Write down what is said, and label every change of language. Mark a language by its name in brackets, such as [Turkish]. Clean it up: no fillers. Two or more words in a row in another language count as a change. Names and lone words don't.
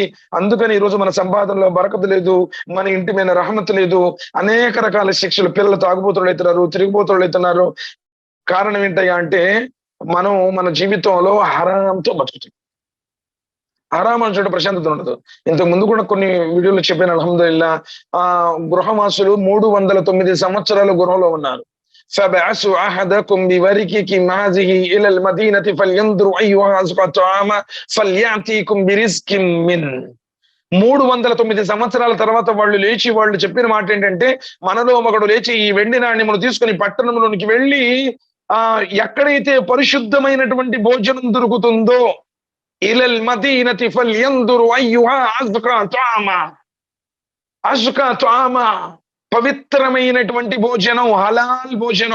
[Telugu] అందుకని ఈ రోజు మన సంపాదనలో బరకతు లేదు, మన ఇంటి మీద రహమత్ లేదు, అనేక రకాల శిక్షలు, పిల్లలు తాగుబోతులు అవుతున్నారు, తిరిగిపోతులు అవుతున్నారు. కారణం ఏంటయ్యా అంటే మనం మన జీవితంలో హరాంతో బతుకుతున్నాం. హరాం అని చూడ ప్రశాంతత ఉండదు. ఇంతకు ముందు కూడా కొన్ని వీడియోలు చెప్పాను, అల్హమ్దులిల్లా. గృహవాసులు 309 సంవత్సరాలు గృహంలో ఉన్నారు. [Arabic] فبعثوا أحدكم بورقكم هذه إلى المدينة فلينظر أيها أزكى طعاما فليأتيكم برزق منه. [Telugu] 309 సంవత్సరాల తర్వాత వాళ్ళు చెప్పిన మాట ఏంటంటే, మనలో ఒకడు లేచి ఈ వెండి నాణ్యమును తీసుకుని పట్టణంలోనికి వెళ్ళి ఎక్కడైతే పరిశుద్ధమైనటువంటి భోజనం దొరుకుతుందో, [Arabic] إلى المدينة فلينظر أيها أزكى طعاما, [Telugu] పవిత్రమైనటువంటి భోజనం, హలాల్ భోజనం.